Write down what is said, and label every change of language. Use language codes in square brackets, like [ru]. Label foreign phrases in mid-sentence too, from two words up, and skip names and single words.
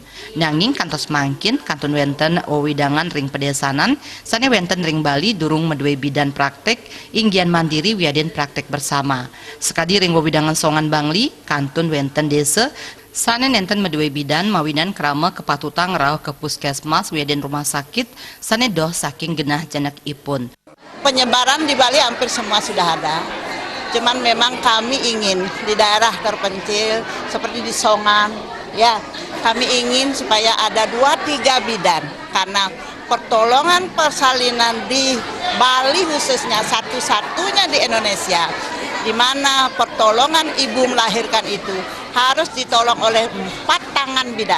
[ban] Nanging kantos mangkin kantun wenten wewidangan ring pedesanan, sane wenten ring Bali durung medue [id] bidan praktek, [ban] inggian mandiri wiaden [id] praktek bersama. [ban] Sekadi ring wewidangan songan Bangli, kantun wenten desa, sane nenten medue bidan mawinan krama kepatutang rauh ke puskesmas wiaden [id] rumah sakit, [ban] sane doh saking genah janak ipun. [id] Penyebaran di Bali hampir semua sudah ada. Cuman memang kami ingin di daerah terpencil seperti di Songan, ya kami ingin supaya ada 2-3 bidan karena pertolongan persalinan di Bali khususnya satu-satunya di Indonesia, di mana pertolongan ibu melahirkan itu harus ditolong oleh 4 tangan bidan.